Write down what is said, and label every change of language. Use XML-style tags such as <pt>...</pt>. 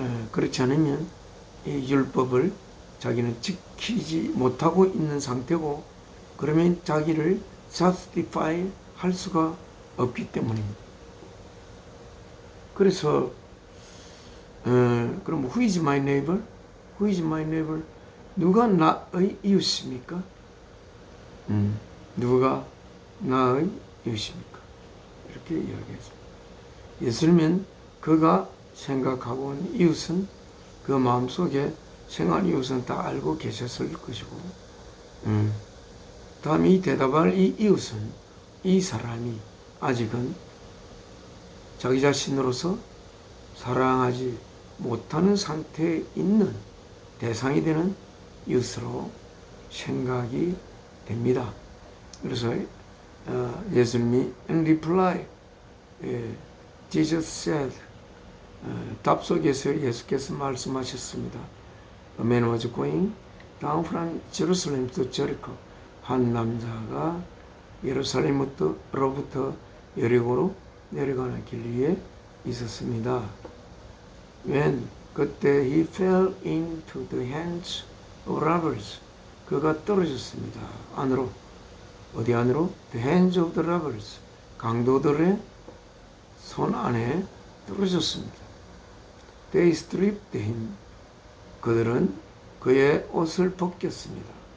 <ko>그렇지 않으면 이 율법을 자기는 지키지 못하고 있는 상태고 그러면 자기를 justify 할 수가 없기 때문입니다. 그래서 그럼</ko> <en>who is my neighbor? Who is my neighbor?</en> <ko>누가 나의 이웃입니까? 누가 나의 이웃입니까? 이렇게 이야기했습니다. 예수님은 그가 생각하고 온 이웃은 그 마음속에 생활 이웃은 다 알고 계셨을 것이고 다음 이 대답할 이 이웃은 이 사람이 아직은 자기 자신으로서 사랑하지 못하는 상태에 있는 대상이 되는 이웃으로 생각이 됩니다. 그래서 예수님이</ko> <en>in reply Jesus said</en> <ko>답 속에서 예수께서 말씀하셨습니다.</ko> <en>A man was going down from Jerusalem to Jericho.</en> <ko>한 남자가 예루살렘으로부터 여리고로 내려가는 길 위에 있었습니다.</ko> <en>When</en> <ko>그때</ko> <en>he fell into the hands of robbers.</en> <ko>그가 떨어졌습니다. 안으로. 어디 안으로?</ko> <en>The hands of the robbers.</en> <ko>강도들의 손 안에 떨어졌습니다.</ko> <en>They stripped him.</en> <ko>그들은 그의 옷을 벗겼습니다.</ko>